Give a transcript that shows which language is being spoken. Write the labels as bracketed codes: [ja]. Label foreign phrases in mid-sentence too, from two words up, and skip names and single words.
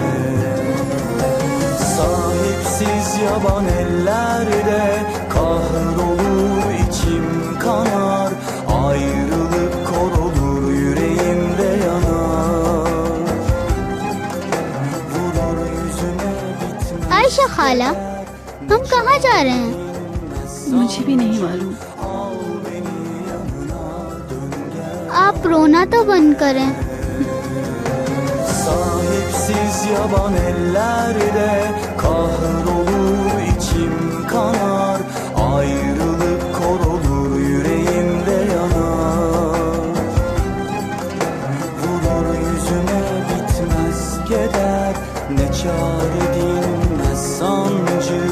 [tr] Sahipsiz yaban ellerde kahrolur içim kanar. Ayrılık korulur yüreğimde yanar. Vurur yüzüme bitmez. [hi] आयशा खाला, हम कहाँ जा रहे हैं? मुझे भी नहीं मालूम। आप रोना तो बंद करें। [tr] Sahipsiz yaban ellerde kahrolur içim kanar. Ayrılık korulur yüreğimde yanar. Vurur yüzüme bitmez keder, ne çare dinmez sancı.